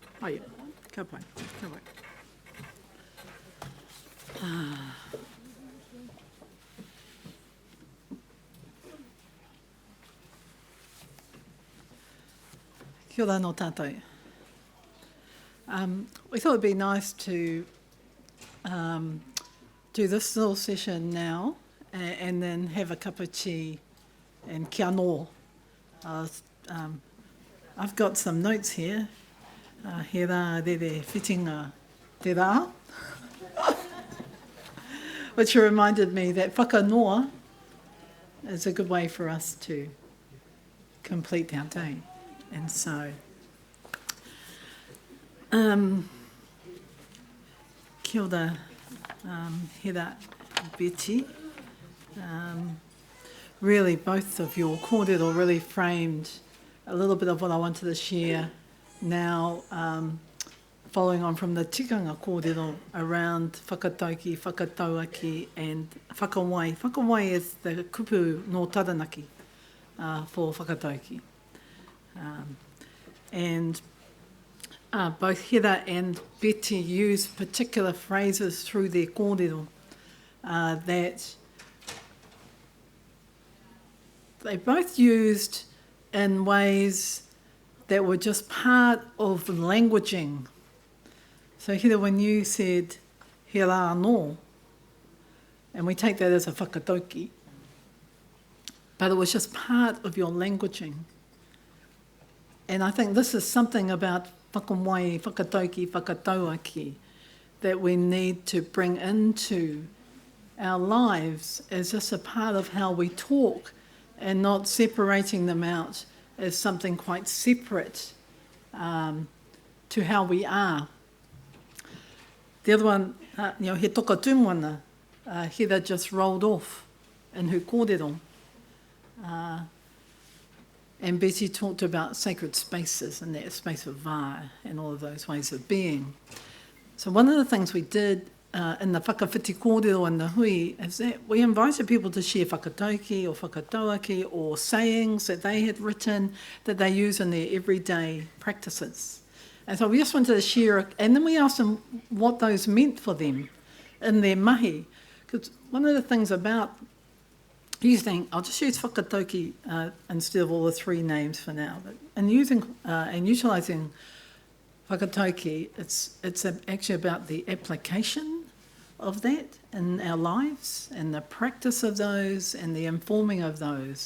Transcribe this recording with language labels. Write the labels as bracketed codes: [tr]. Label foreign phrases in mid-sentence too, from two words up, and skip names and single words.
[mi] Haia, ka pai, ka pai. Kia ora no tātou. [en] We thought it'd be nice to do this little session now and then have a cup of tea and [mi] kia no. [en] I've got some notes here. [mi] He rā rere whitinga te rā. [en] Which reminded me that whakanoa is a good way for us to complete our day. And so, [mi] kia ora, Hera, Betty. [en] Really, both of your kōrero really framed a little bit of what I wanted to share now, following on from the [mi] tikanga kōrero [en] around [mi] whakatauki, whakatauaki [en] and whakawai. Whakawai is the [mi] kupu no taranaki [en] for whakatauki. And both Hera and Betty use particular phrases through their kōrero that they both used in ways that were just part of the languaging. So Hera, when you said Hera anō, and we take that as a whakatauki, but it was just part of your languaging. And I think this is something about [mi] whakamai, whakatauki, whakatauaki [en] that we need to bring into our lives as just a part of how we talk and not separating them out as something quite separate to how we are. The other one, [mi] he toka tūmwana, [en] Hera just rolled off in her kōrero. And Betty talked about sacred spaces and that space of vā and all of those ways of being. So one of the things we did in the [mi] whakawhiti kōrero [en] and the hui is that we invited people to share whakatauki or whakatauaki or sayings that they had written that they use in their everyday practices. And so we just wanted to share, and then we asked them what those meant for them in their mahi. Because one of the things about using, I'll just use whakatauki instead of all the three names for now, but in using and utilising whakatauki, it's actually about the application of that in our lives and the practice of those and the informing of those.